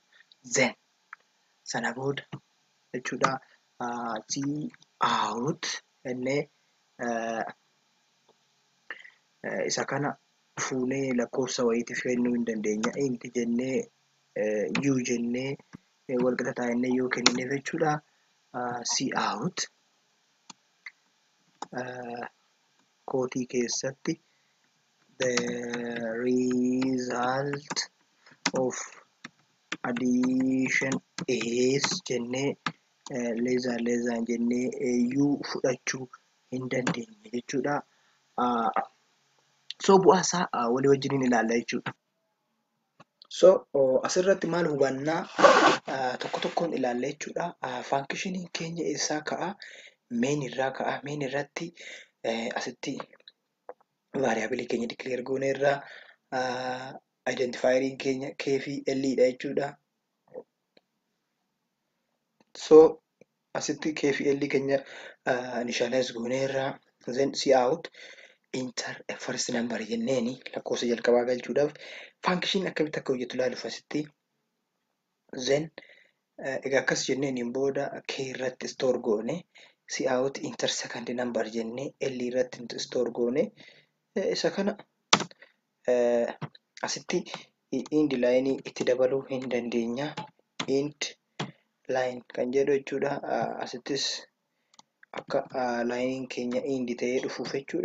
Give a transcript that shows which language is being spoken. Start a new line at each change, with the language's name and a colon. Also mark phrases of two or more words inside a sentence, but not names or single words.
Oromo: Then sana booda jechuudha cout innee isa kana fuunee lakkoofsa wayiitiif kennuu hin dandeenya. Int jennee u jennee walqixa ta'a jennee yoo kennineef jechuudha. Cout kootii keessatti
English: the result of addition is
Oromo: jennee leezaan jennee u fudhachuu hin dandeenya jechuudha. So bu'aa isaa walii wajjiniin ilaalla jechuudha. So asirratti maal hubannaa tokko tokkoon ilaalla jechuudha. Faankishiniin keenya eessaa ka'a? Main irraa ka'a. Main irratti asitti variable keenya declare goone irraa identifieriin keenya k fi l dha jechuudha. So asitti k fi l keenya initialize goone irraa
English: then cout enter first number
Oromo: jenneeni lakkoofsa jalqabaa galchuudhaaf faankishin akkamitti akka hojjetu ilaaluuf asitti then egaa akkas jenneeniin booda k irratti store goone
English: cout enter second number
Oromo: jennee l irratti store goone isa kana asitti
English: int line
Oromo: itti dabaluu hin dandeenya.
English: Int line
Oromo: kan jedhu jechuudha. Asittis akka line keenya indi ta'ee dhufuuf jechuudha.